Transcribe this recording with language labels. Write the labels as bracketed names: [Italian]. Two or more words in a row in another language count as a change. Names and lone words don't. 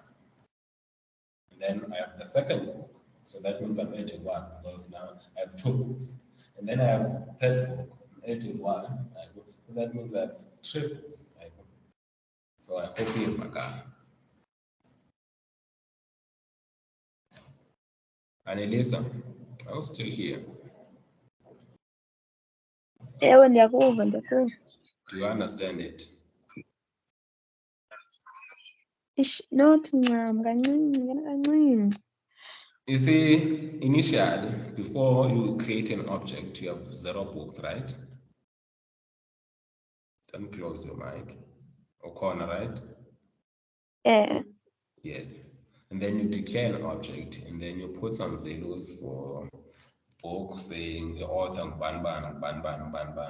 [English] And then I have the second book. So that means I'm adding 1 because now I have 2 books. And then I have third book. I'm adding 1. So that means I have 3 books. So I hope you have Annalisa, I was still here. [Xhosa] Ewe, ndiyakuva, ndiyakuva. [English] Do you understand it? [Xhosa] Not ncam, kancinci. [English] You see, initially, before you create an object, you have 0 books, right? Don't close your mic. Or corner, right? Yeah. Yes. And then you declare an object, and then you put some values for book, saying the author, ban.